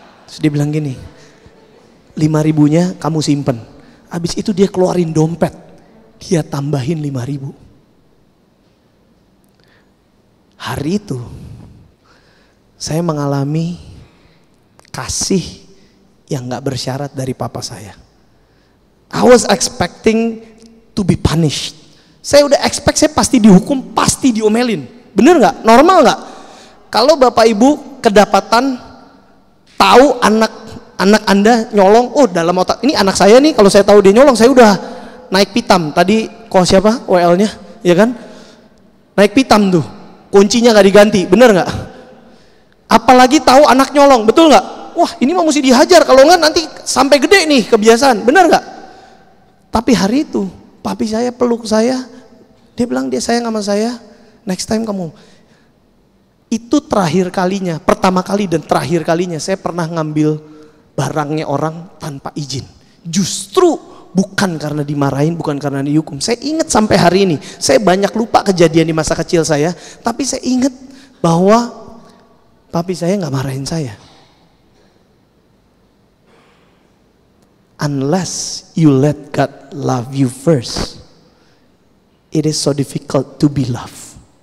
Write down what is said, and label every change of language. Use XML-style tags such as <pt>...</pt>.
<id>Terus dia bilang gini, 5.000-nya kamu simpen. Habis itu dia keluarin dompet, dia tambahin 5.000. Hari itu saya mengalami kasih yang gak bersyarat dari papa saya.</id> <en>I was expecting to be punished.</en> <id>Saya udah expect saya pasti dihukum, pasti diomelin. Bener nggak? Normal nggak? Kalau bapak ibu kedapatan tahu anak Anda nyolong, oh dalam otak ini anak saya nih, kalau saya tahu dia nyolong, saya udah naik pitam. Tadi kok siapa WL-nya, ya kan? Naik pitam tuh, kuncinya nggak diganti, bener nggak? Apalagi tahu anak nyolong, betul nggak? Wah, ini mah mesti dihajar, kalau nggak nanti sampai gede nih kebiasaan, bener nggak? Tapi hari itu, papi saya peluk saya, dia bilang dia sayang sama saya,</id> <en>next time</en> <id>kamu. Itu terakhir kalinya, pertama kali dan terakhir kalinya saya pernah ngambil barangnya orang tanpa izin. Justru bukan karena dimarahin, bukan karena dihukum. Saya ingat sampai hari ini, saya banyak lupa kejadian di masa kecil saya, tapi saya ingat bahwa papi saya nggak marahin saya.</id> <en>Unless you let God love you first, it is so difficult to be loved.</en>